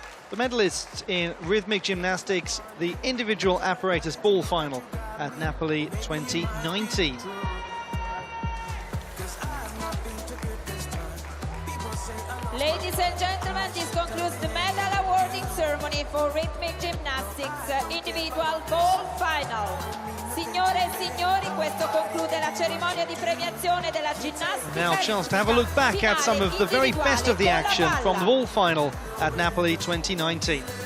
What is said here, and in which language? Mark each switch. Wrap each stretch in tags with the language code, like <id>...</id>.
<en>The medalists in rhythmic gymnastics, the individual apparatus ball final at Napoli 2019. Ladies and gentlemen, this concludes the medal awarding ceremony for rhythmic gymnastics individual ball final.</en> <it>Signore e signori, questo conclude la cerimonia di premiazione della ginnastica.</it> <en>Now a chance to have a look back at some of the very best of the action from the ball final at Napoli 2019.</en>